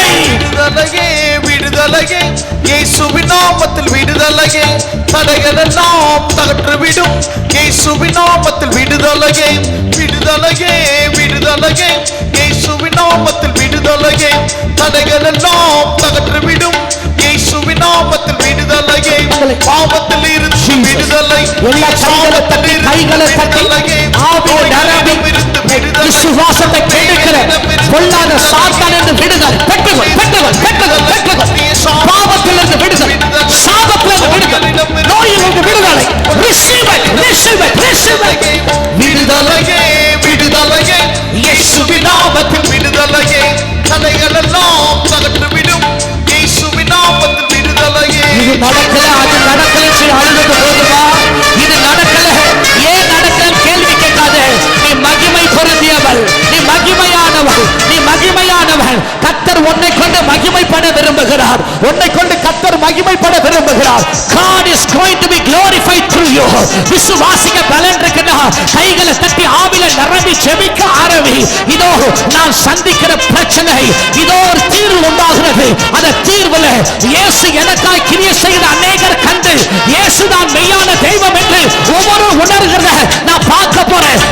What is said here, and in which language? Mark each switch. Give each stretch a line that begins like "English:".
Tamil: விடுதலையே, விடுதலையே, இயேசுவின் நாமத்தில் விடுதலையே, தடைகள் எல்லாம் தகற்றுவிடும் இயேசுவின் நாமத்தில் விடுதலையே, விடுதலையே, விடுதலையே, இயேசுவின் நாமத்தில் விடுதலையே, தடைகள் எல்லாம் தகற்றுவிடும் இயேசுவின் நாமத்தில் விடுதலையே, பாவத்தில் இருந்து விடுதலை, கைகளை தட்டி ஆவியில நிரம்பி விசுவாசத்தை கேட்கிற பொல்லாத சாத்தானிலிருந்து விடுதலை பெற்றுக்கொள், பெற்றுக்கொள், பெற்றுக்கொள், பெற்றுக்கொள். பாவத்திலிருந்து விடுதலை, சாபத்திலிருந்து விடுதலை, நோயிலிருந்து விடுதலை.
English: Receive it, receive it, receive it.
Tamil: விடுதலையே, விடுதலையே, இயேசுவின் நாமத்தில் விடுதலையே, தடைகள் எல்லாம் தகற்றுவிடும் இயேசுவின் நாமத்தில் விடுதலையே. இது நடக்கல, அது நடக்கல சொல்லி அழுது போதுமா? இது நடக்கல, ஏன் நடக்கல கேள்வி கேட்காதே. நீ மகிமை பொருந்தியவள், நீ மகிமையானவள், நீ மகிமையானவள். கர்த்தர் உன்னை கொண்டு மகிமைப்பட விரும்புகிறார். உன்னை கொண்டு கர்த்தர் மகிமைப்பட விரும்புகிறார்.
English: God is going to be glorified through you.
Tamil: விசுவாசிக்க பலன் இருக்குன்னா கைகளை தட்டி ஆவியில நிரம்பி ஜெபிக்க ஆரம்பி. இதோ நான் சந்திக்கிற பிரச்சனை, இதோ ஒரு தீர்வு உண்டாகிறது. அந்த தீர்வுல இயேசு எனக்காய் கிரியை செய்த அநேகர் கண்டு இயேசுதான் மெய்யான தெய்வம் என்று ஒவ்வொரு உணர்கிறத நான் பார்க்க போறேன்.